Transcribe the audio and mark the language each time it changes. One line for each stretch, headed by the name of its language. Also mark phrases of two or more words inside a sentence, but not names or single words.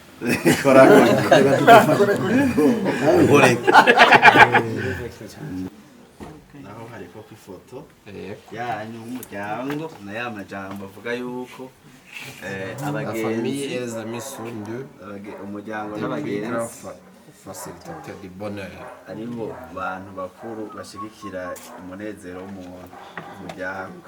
Rundi: naho hariko ifoto yanyu umuryango na ya majambo avuga yuko abagenzi umuryango n'abagenzi
French: facilitateur du bonheur
Rundi: aribo bantu bakuru bashigikira umunezero w'umuntu umuryango